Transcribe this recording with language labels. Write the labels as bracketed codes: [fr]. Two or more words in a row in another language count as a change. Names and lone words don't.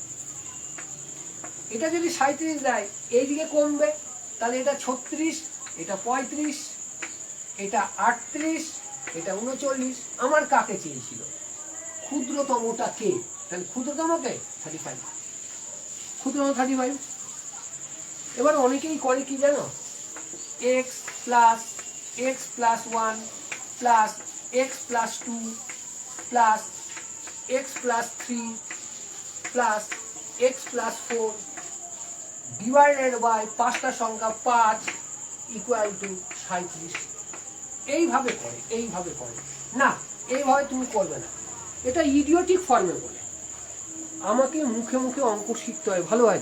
[bn] এটা যদি 37 দেয় এইদিকে কমবে, তাহলে এটা 36, এটা 35, এটা 38, এটা 39। আমার কাকে চেয়েছিল? ক্ষুদ্রতমটা কে? তাহলে ক্ষুদ্রতমকে 35, ক্ষুদ্রতম 35। এবার অনেকেই করে কি জানো, [en] x plus 1 plus x plus 2 plus x plus 3 plus x plus 4 divided by 5টা সংখ্যা 5 equal to 37। [bn] এইভাবে করে না, এইভাবে তুমি করবে না, এটা [en] idiotic forme [bn] বলে। আমাকে মুখে মুখে অঙ্ক শিখতে হয়, ভালো হয়।